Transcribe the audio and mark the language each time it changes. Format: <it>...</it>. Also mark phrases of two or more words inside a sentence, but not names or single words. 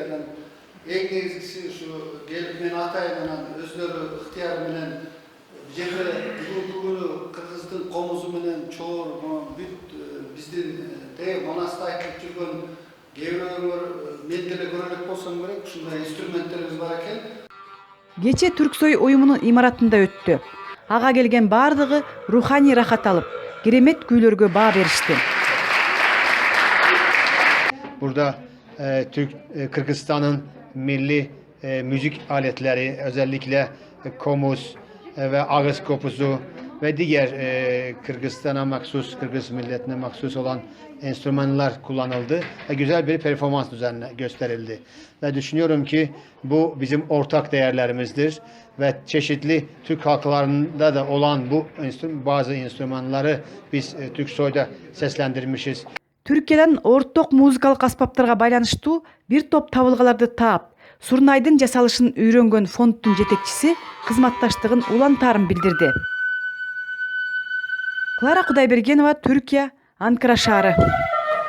<ky>Анан эң негизгиси ушу келип мен атайын анан өздөрү ыктыяры менен жерде бүгүнкү күнү кыргыздын комузу менен чоор бүт биздин Манаста айтып жүргөн кээ-бирөөлөр мен деле көрө элек болсом керек, ушундай инструменттерибиз бар экен. Кече Түрксой уюмунун имаратында өттү. Ага келген бардыгы руханий рахат алып, керемет күүлөргө баа беришти.</ky> <tr>Burada Kırgızistan'ın milli müzik aletleri, özellikle komuz ve ağız kopuzu ve diğer Kırgızistan'a mahsus, Kırgız milletine mahsus olan enstrümanlar kullanıldı ve güzel bir performans gösterildi. Ve düşünüyorum ki bu bizim ortak değerlerimizdir ve çeşitli Türk halklarında da olan bu bazı enstrümanları biz Türksoy'da seslendirmişiz.</tr> <ky>Түркиядан орток музыкалык аспаптарга байланыштуу бир топ табылгаларды таап, Сурнайдын жасалышын үйрөнгөн фонддун жетекчиси кызматташтыгын улантаарын билдирди. Клара Кудайбергенова, Түркия, Анкара шаары.</ky>